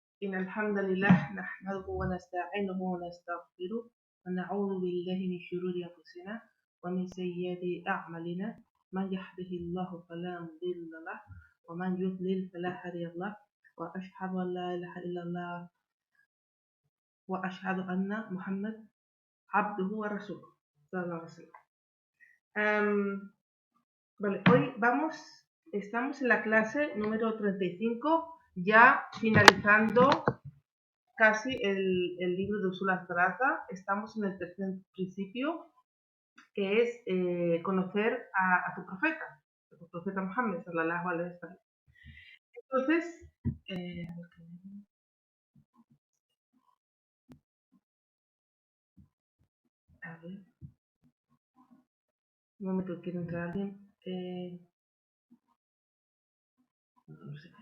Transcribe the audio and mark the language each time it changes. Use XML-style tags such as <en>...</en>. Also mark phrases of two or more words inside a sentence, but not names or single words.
<ar>إن الحمد لله نحمده ونستعينه ونستغفره ونعوذ بالله من شرور أنفسنا ومن سيئات أعمالنا من يهده الله فلا مضل له ومن يضلل فلا هادي له وأشهد أن لا إله إلا الله وأشهد أن محمد عبده ورسوله صلى الله عليه وسلم.</ar> <es>Vale, hoy estamos en la clase número 35, ya finalizando casi el libro de Usul al-Thalatha. Estamos en el tercer principio, que es conocer a tu profeta Muhammad,</es> <ar>صلى الله عليه وسلم.</ar> <es>Entonces, a ver, un momento, quiero entrar alguien. No sé.</es>